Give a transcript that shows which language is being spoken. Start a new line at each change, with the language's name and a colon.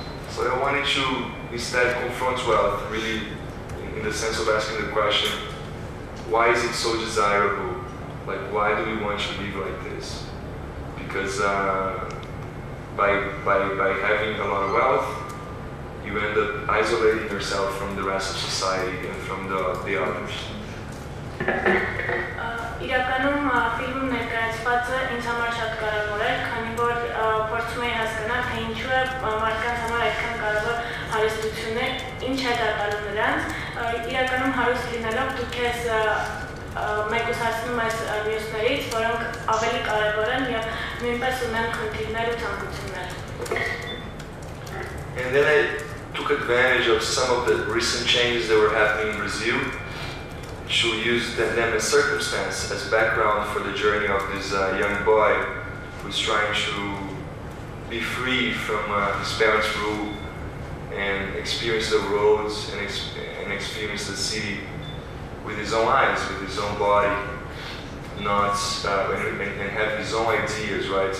English: So I wanted to instead confront wealth, really in the sense of asking the question, why is it so desirable? Like, why do we want to live like this? Because by having a lot of wealth, you end up isolating yourself from the rest of society and from the others.
Armenian: Իրականում ֆիլմում ներկայացվածը ինձ համար շատ կարևոր էր, քանի որ փորձում էի հասկանալ, թե ինչու է մարդկանց համար այդքան կարևոր հարստությունը, ինչ է դատարում նրանց։ Իրականում հարուստ լինելով դու քեզ մեկուսացնում ես մյուսներից, որոնք ավելի կարևոր են և նույնպես ունեն խնդիրներ ու ցանկություններ։
English: And then I took advantage of some of the recent changes that were happening in Brazil to use them as circumstance, as background for the journey of this young boy who's trying to be free from his parents' rule and experience the roads and experience the city with his own eyes, with his own body, not and have his own ideas, right?